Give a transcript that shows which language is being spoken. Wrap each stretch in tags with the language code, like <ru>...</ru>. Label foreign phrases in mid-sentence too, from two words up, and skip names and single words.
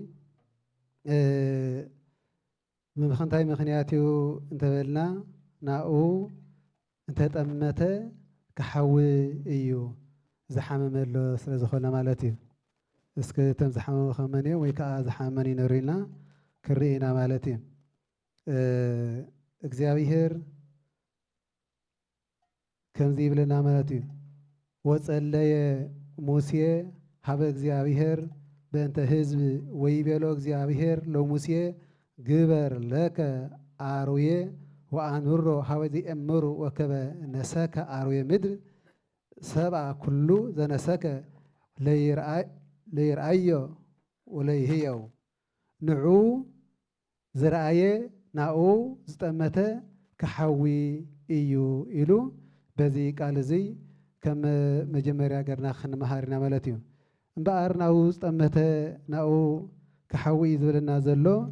<ti>ብምኽንታይ ምክንያት እዩ እንተበልና ናብኡ እንተጠመተ ክሓዊ እዩ ዝሓመመሎ ስለ ዝኾነ ማለት እዩ። እስኪ እቶም ዝሓመሙ ከመን እዮም ወይ ከዓ ዝሓመመን ይነሩ ኢልና ክርኢና ማለት እዩ። እግዚአብሔር ከምዚ ይብለና ማለት እዩ።</ti> <gez>ወጸለየ ሙሴ ሀበ እግዚአብሔር በእንተ ህዝብ ወይቤሎ እግዚአብሔር ለሙሴ ግበር ለከ አርዌ ወአንብሮ ሀበ ዘእምሩ ወከበ ነሰከ አርዌ ምድር ሰብአ ኩሉ ዘነሰከ ለይርአዮ ወለይህየው።</gez> <ti>ንዑ ዝረአየ ናኡ ዝጠመተ ክሓዊ እዩ ኢሉ በዚ ቃል እዚ ከም መጀመርያ ገርና ክንመሃርና ማለት እዩ። እምበኣር ናብኡ ዝጠመተ ናብኡ ክሓዊ እዩ ዝብለና ዘሎ</ti>